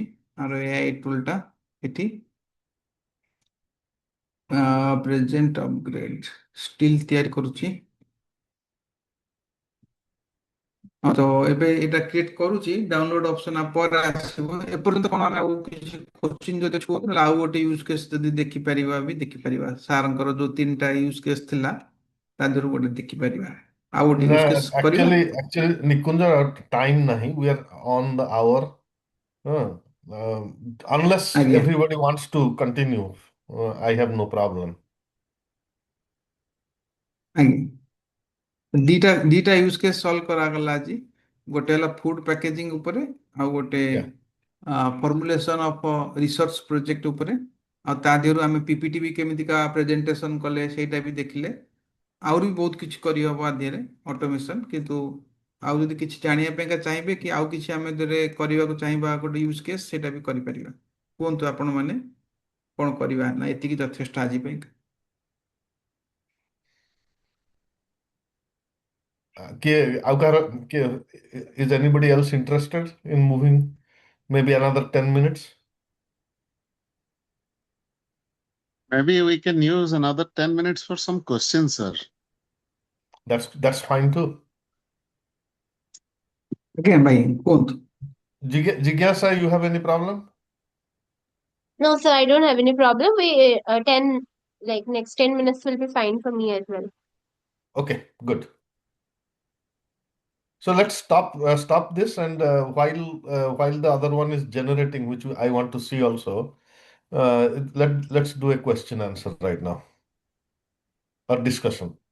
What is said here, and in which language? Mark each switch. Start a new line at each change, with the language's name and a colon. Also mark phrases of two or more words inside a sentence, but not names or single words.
Odia: ଆର
English: AI tool
Odia: ଏଠି
English: present upgrade still
Odia: ତିଆରି କରୁଛି। ହଁ ତ ଏବେ ଏଇଟା କ୍ରିଏଟ୍ କରୁଛି
English: download option
Odia: ପରେ ଆସିବ ଏପର୍ଯ୍ୟନ୍ତ କଣ ଆମେ ଆଉ କିଛି କୋଶ୍ଚିନ୍ ଯଦି ଅଛି ନହେଲେ ଆଉ ଗୋଟେ
English: use case
Odia: ଯଦି ଦେଖିପାରିବା ବି ଦେଖିପାରିବା ସାର୍ଙ୍କର ଯୋଉ 3ଟା
English: use case
Odia: ଥିଲା ତା ଦେହରୁ ଗୋଟେ ଦେଖିପାରିବା ଆଉ ଗୋଟେ
English: No, use case
Odia: କରିବା।
English: actually, Nikunja,
Odia: ଟାଇମ୍ ନାହିଁ.
English: We are on the hour. Unless
Odia: ଆଜ୍ଞା
English: everybody wants to continue, I have no problem.
Odia: ଆଜ୍ଞା ଦିଟା
English: use case solve
Odia: କରାଗଲା ଆଜି ଗୋଟେ ହେଲା
English: food packaging
Odia: ଉପରେ ଆଉ ଗୋଟେ
English: Yeah. formulation of research project
Odia: ଉପରେ ଆଉ ତା ଦେହରୁ ଆମେ ପିପିଟି ବି କେମିତିକା ପ୍ରେଜେଣ୍ଟେସନ୍ କଲେ ସେଇଟା ବି ଦେଖିଲେ ଆହୁରି ବି ବହୁତ କିଛି କରିହବ ଆ ଦେହରେ ଅଟୋମେସନ୍ କିନ୍ତୁ ଆଉ ଯଦି କିଛି ଜାଣିବା ପାଇଁକା ଚାହିଁବେ କି ଆଉ କିଛି ଆମେ ଦେହରେ କରିବାକୁ ଚାହିଁବା ଗୋଟେ
English: use case
Odia: ସେଇଟା ବି କରିପାରିବା କୁହନ୍ତୁ ଆପଣମାନେ କ'ଣ କରିବା ନା ଏତିକି ଯଥେଷ୍ଟ ଆଜି ପାଇଁକା।
English: Is anybody else interested in moving maybe another 10 minutes? Maybe we can use another 10 minutes for some questions, sir. That's fine too.
Odia: ଆଜ୍ଞା ଭାଇ କୁହନ୍ତୁ।
English: Jigyasa, you have any problem? No, sir, I don't have any problem. We 10 like next 10 minutes will be fine for me as well. Okay, good. So let's stop this, and while the other one is generating, which I want to see also, let's do a question answer right now or discussion.